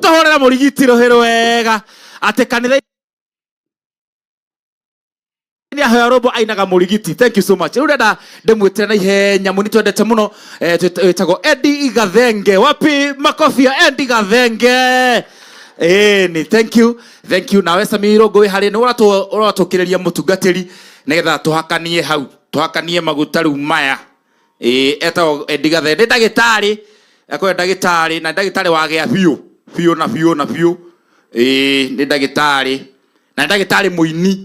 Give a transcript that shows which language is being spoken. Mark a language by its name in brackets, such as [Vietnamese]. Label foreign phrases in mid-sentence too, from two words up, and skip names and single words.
[Kikuyu] Wega mũrigiti rohero wega. Ate kanitha ni ahoya robo ainaga mũrigiti. [English] Thank you so much. [Kikuyu] Rĩu ndenda ndĩmwĩtĩre na ihenya mũni twendete mũno twĩtagwo Eddie Gathenge. [Swahili] Wapi makofi ya Eddie Gathenge? [English] Ni thank you. Thank you. [Kikuyu] Nawe Samiro ngũĩ harĩ nĩ ũratũkĩrĩria mũtungatĩri nĩgetha tũhakanie hau. Tũhakanie maguta rĩu maya. Etagwo Eddie Gathenge. Nĩ ndagĩtarĩ. Akoya ndagĩtarĩ na ndagĩtarĩ wagĩa biũ na biũ. Nĩ ndagĩtarĩ. Na ndagĩtarĩ mũini.